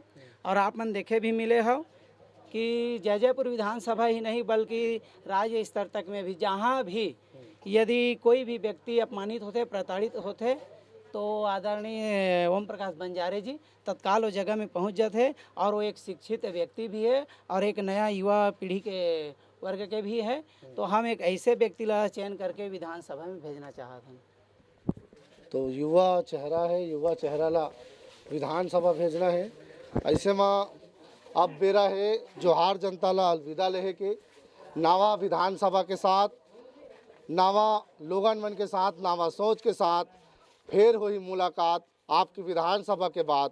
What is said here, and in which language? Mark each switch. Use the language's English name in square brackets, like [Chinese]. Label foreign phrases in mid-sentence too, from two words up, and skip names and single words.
[Chhattisgarhi] और आप मन देखे भी मिले हो कि जयजयपुर विधानसभा ही नहीं बल्कि राज्य स्तर तक में भी जहाँ भी यदि कोई भी व्यक्ति अपमानित होते, प्रताड़ित होते तो आदरणीय ओम प्रकाश बंजारे जी तत्काल वो जगह में पहुंच जाते। और वो एक शिक्षित व्यक्ति भी है और एक नया युवा पीढ़ी के वर्ग के भी है, तो हम एक ऐसे व्यक्ति ला चयन करके विधानसभा में भेजना चाहते हैं। तो युवा चेहरा है, युवा चेहरा ला विधानसभा भेजना है। ऐसे में अब बेरा है जोहार जनता ला अलविदा लेहे के, नावा विधानसभा के साथ, नावा लोगन मन के साथ, नावा सोच के साथ फिर हुई मुलाकात आपकी विधानसभा के बाद।